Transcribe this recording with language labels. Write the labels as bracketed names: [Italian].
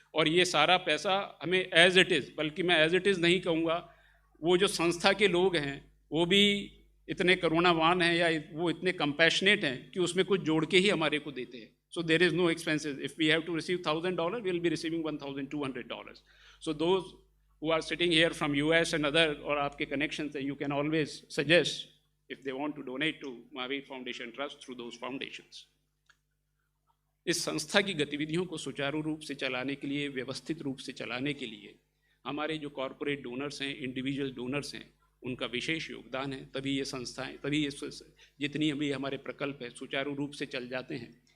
[Hindi] और ये सारा पैसा हमें [English] as it is, [Hindi] बल्कि मैं एज इट इज़ नहीं कहूँगा, वो जो संस्था के लोग हैं वो भी इतने करुणावान हैं या वो इतने कंपैशनेट हैं कि उसमें कुछ जोड़ के ही हमारे को देते हैं। [English] So there is no expenses. If we have to receive $1,000, we will be receiving $1,200. So those who are sitting here from US and other, [Hindi] और आपके [English] connections, you can always suggest if they want to donate to Mahavir Foundation Trust through those foundations. [Hindi] इस संस्था की गतिविधियों को सुचारू रूप से चलाने के लिए, व्यवस्थित रूप से चलाने के लिए हमारे जो कॉरपोरेट डोनर्स हैं, इंडिविजुअल डोनर्स हैं, उनका विशेष योगदान है। तभी ये संस्थाएं, तभी ये जितनी अभी हमारे प्रकल्प है सुचारू रूप से चल जाते हैं।